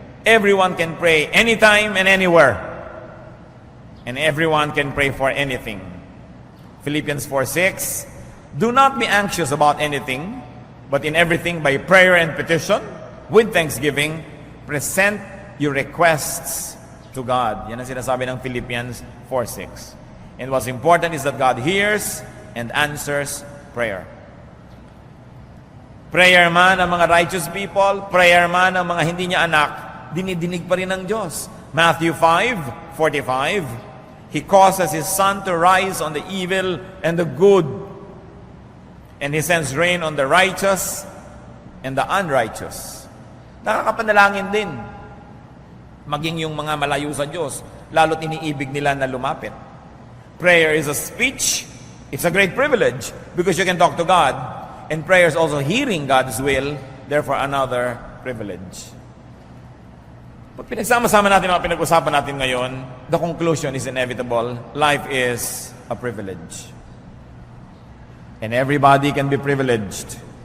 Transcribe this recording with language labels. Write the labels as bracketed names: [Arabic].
[English] Everyone can pray anytime and anywhere. And everyone can pray for anything. Philippians 4:6, do not be anxious about anything, but in everything by prayer and petition, with thanksgiving, present your requests to God. [Filipino] Yan ang sinasabi ng Philippians 4:6. [English] And what's important is that God hears and answers prayer. [Filipino] Prayer man ang mga righteous people, prayer man ang mga hindi niya anak, dinidinig pa rin ng Diyos. [English] Matthew 5:45, He causes His sun to rise on the evil and the good, and He sends rain on the righteous and the unrighteous. [Filipino] Nakakapanalangin din. Maging yung mga malayo sa Diyos, lalo't iniibig nila na lumapit. [English] Prayer is a speech. It's a great privilege because you can talk to God. And prayer is also hearing God's will, therefore another privilege. [Filipino] Pag pinagsama-sama natin ang pinag-usapan natin ngayon, [English] the conclusion is inevitable. Life is a privilege. And everybody can be privileged.